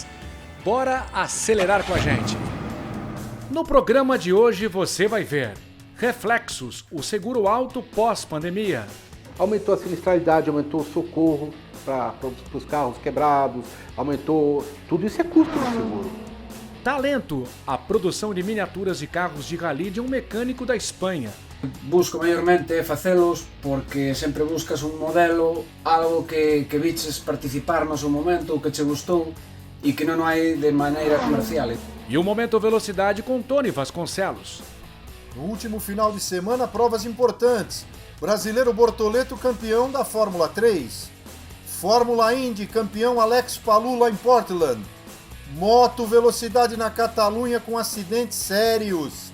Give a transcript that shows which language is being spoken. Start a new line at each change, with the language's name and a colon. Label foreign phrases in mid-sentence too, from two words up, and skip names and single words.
Portuguese: Bora acelerar com a gente! No programa de hoje você vai ver reflexos, o seguro auto pós-pandemia. Aumentou a sinistralidade, aumentou o socorro para os carros quebrados, aumentou... Tudo isso é custo do seguro. Talento, a produção de miniaturas de carros de rally de um mecânico da Espanha.
Galician: Busco maiormente facelos porque sempre buscas un modelo, algo que viches participar no seu momento, o que che gustou e que non hai de maneira comercial.
Portuguese: E o Momento Velocidade com Tony Vasconcelos. No último final de semana, provas importantes. Brasileiro Bortoleto campeão da Fórmula 3. Fórmula Indy campeão Alex Palou lá em Portland. Moto velocidade na Catalunha com acidentes sérios.